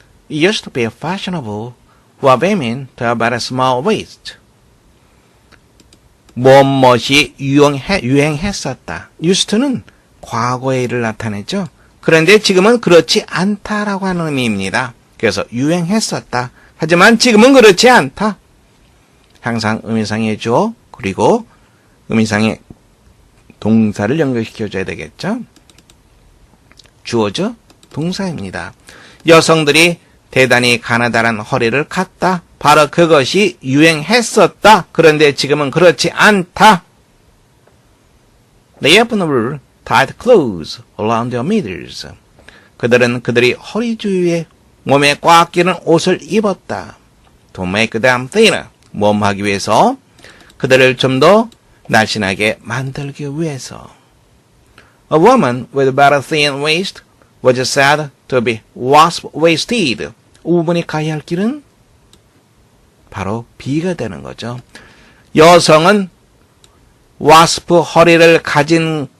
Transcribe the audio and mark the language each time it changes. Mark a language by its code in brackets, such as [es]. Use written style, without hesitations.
[en] It used to be fashionable for women to have a small waist. [ko] 무엇이 유행했었다. used to는 과거의 일을 나타내죠. 그런데 지금은 그렇지 않다라고 하는 의미입니다. 그래서 유행했었다. 하지만 지금은 그렇지 않다. 항상 의미상의 주어 그리고 의미상의 동사를 연결시켜줘야 되겠죠. 주어죠. 동사입니다. 여성들이 대단히 가느다란 허리를 갖다. 바로 그것이 유행했었다. 그런데 지금은 그렇지 않다. [en] They often wore tight clothes around their middles. [ko] 그들은 그들이 허리 주위에 몸에 꽉 끼는 옷을 입었다. [en] To make them thinner. [ko] 몸하기 위해서. 그들을 좀 더 날씬하게 만들기 위해서. [en] A woman with very thin waist was said to be wasp-waisted. [ko] 5분이 가야 할 길은 바로 B가 되는 거죠. 여성은 와스프 허리를 가진